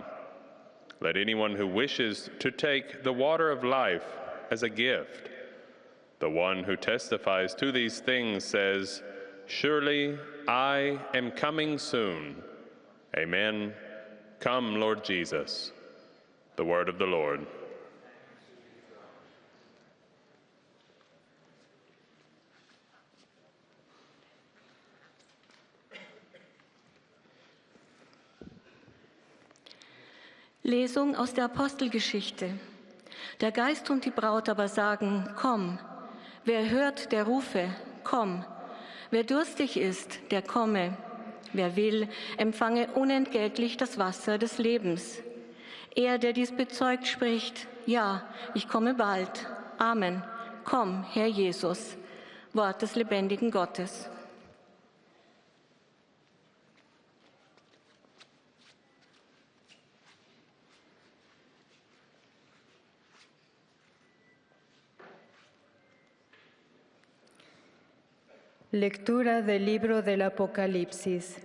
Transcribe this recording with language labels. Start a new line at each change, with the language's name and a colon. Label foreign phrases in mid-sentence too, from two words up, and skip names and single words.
English: Let anyone who wishes to take the water of life as a gift. The one who testifies to these things says, "Surely I am coming soon." Amen. Come, Lord Jesus. The word of the Lord.
German: Lesung aus der Apostelgeschichte. Der Geist und die Braut aber sagen, komm. Wer hört, der rufe, komm. Wer durstig ist, der komme. Wer will, empfange unentgeltlich das Wasser des Lebens. Er, der dies bezeugt, spricht, ja, ich komme bald. Amen. Komm, Herr Jesus. Wort des lebendigen Gottes.
Spanish: Lectura del libro del Apocalipsis.